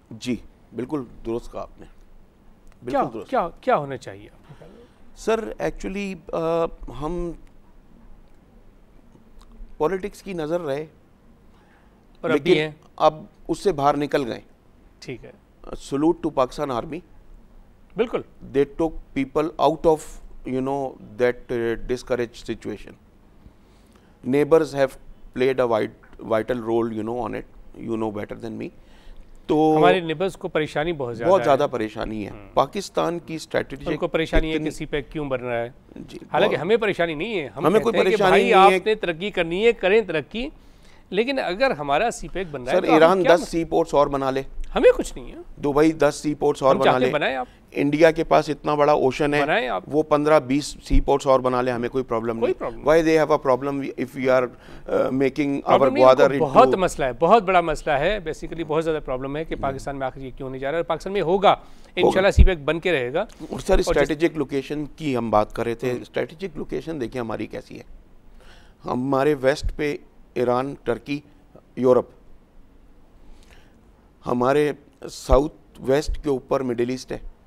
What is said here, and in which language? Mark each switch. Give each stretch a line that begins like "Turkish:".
Urdu: جی بالکل درست کہا آپ نے. بالکل درست. کیا ہونا چاہیے سر؟ ایکچولی ہم پولیٹکس کی نظر رہے، لیکن اب اس سے باہر نکل گئے. ٹھیک ہے.
English: Salute to Pakistan army.
Urdu: بالکل.
English: They took people out of that discouraged situation. Neighbors have played a vital role on it. You know better than me. تو
Urdu: ہمارے نیبرز کو پریشانی بہت زیادہ پریشانی ہے. پاکستان کی اسٹریٹجی ان کو پریشانی ہے کہ سی پیک کیوں بن رہا ہے. جی حالانکہ ہمیں پریشانی نہیں ہے، ہمیں کوئی پریشانی نہیں ہے. آپ نے ترقی کرنی ہے، کریں ترقی، لیکن اگر ہمارا سی پیک بن رہا ہے سر ایران 10 سی پورٹس اور بنا لے، ہمیں کچھ نہیں ہے. دبئی 10 سی پورٹس اور بنا لے. انڈیا کے پاس اتنا بڑا اوشن ہے، وہ 15-20 سی پورٹس اور بنا لے، ہمیں کوئی پرابلم نہیں.
English: Why they have a problem if we are making our Gwadar into.
Urdu: بہت مسئلہ ہے، بہت بڑا مسئلہ ہے، بیسیکلی بہت زیادہ پرابلم ہے کہ پاکستان میں آخر یہ کیوں نہیں جا رہا ہے. پاکستان میں ہوگا انشاءاللہ، سی پیک بن کے رہے گا. اور سر اسٹریٹجک لوکیشن کی ہم بات کر رہے تھے. اسٹریٹجک لوکیشن دیکھیں ہماری کیسی ہے. ہمارے ویسٹ پہ ایران، ٹرکی، یورپ، ہمارے ساؤتھ ویسٹ کے اوپر مڈل ایسٹ ہے.